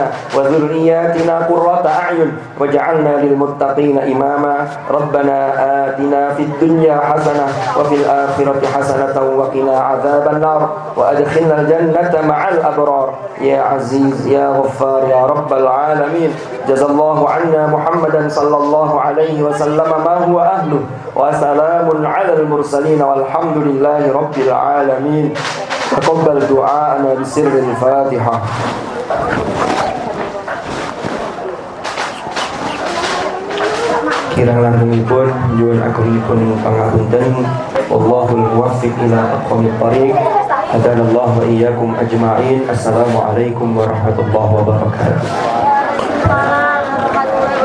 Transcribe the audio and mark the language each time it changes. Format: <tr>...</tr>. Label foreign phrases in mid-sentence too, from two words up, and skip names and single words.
<ar>وذرياتنا قرة أعين واجعلنا للمتقين إماما ربنا آتنا في الدنيا حسنة وفي الآخرة حسنة وقنا عذاب النار وأدخلنا الجنة مع الأبرار يا عزيز يا غفار يا رب العالمين جزا الله عنا محمدا صلى الله عليه وسلم ما هو أهله وسلام على المرسلين والحمد لله رب العالمين تقبل دعاءنا بسر الفاتحة.</ar> <jv>Kirang langkungipun nyuwun agungipun pangapunten</jv> <ar>والله الموفق إلى أقوم الطريق هدانا الله وإياكم أجمعين. السلام عليكم ورحمة الله وبركاته.</ar>